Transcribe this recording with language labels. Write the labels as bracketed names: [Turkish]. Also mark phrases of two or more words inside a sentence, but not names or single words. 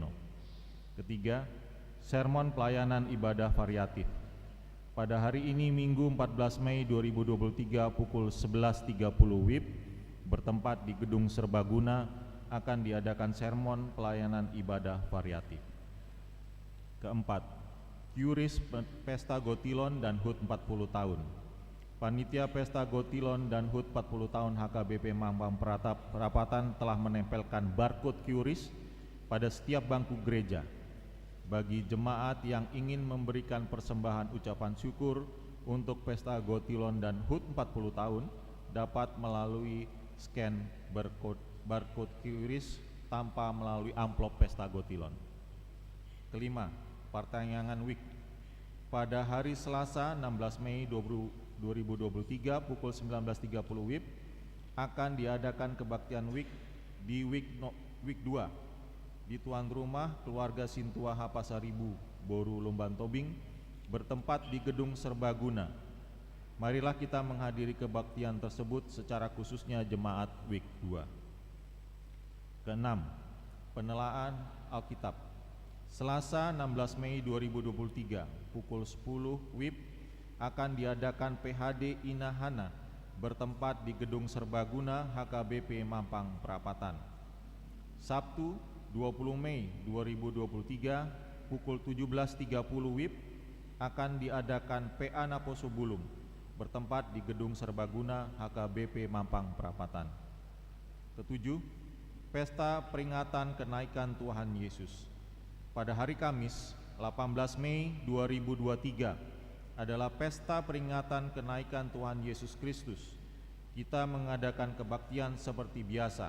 [Indonesian] Ketiga, sermon pelayanan ibadah variatif. Pada hari ini Minggu 14 Mei 2023 pukul 11.30 WIB bertempat di Gedung Serbaguna akan diadakan sermon pelayanan ibadah variatif. Keempat, Qris Pesta Gotilon dan HUT 40 tahun. Panitia Pesta Gotilon dan HUT 40 tahun HKBP Mampang Perapatan telah menempelkan barcode QRIS pada setiap bangku gereja. Bagi jemaat yang ingin memberikan persembahan ucapan syukur untuk Pesta Gotilon dan HUT 40 tahun dapat melalui scan barcode QRIS tanpa melalui amplop Pesta Gotilon. Kelima, pertanyaan week. Pada hari Selasa 16 Mei 2023 pukul 19.30 WIB akan diadakan kebaktian week di week 2 di tuan rumah keluarga Sintua Hapasaribu, Boru Lumban Tobing, bertempat di Gedung Serbaguna. Marilah kita menghadiri kebaktian tersebut secara khususnya jemaat week 2. Keenam, penelaan Alkitab. Selasa 16 Mei 2023 pukul 10 WIB akan diadakan PHD Inahana bertempat di Gedung Serbaguna HKBP Mampang Perapatan. Sabtu 20 Mei 2023 pukul 17.30 WIB akan diadakan PA Naposobulung bertempat di Gedung Serbaguna HKBP Mampang Perapatan. Ketujuh, Pesta Peringatan Kenaikan Tuhan Yesus. Pada hari Kamis 18 Mei 2023 adalah pesta peringatan kenaikan Tuhan Yesus Kristus. Kita mengadakan kebaktian seperti biasa.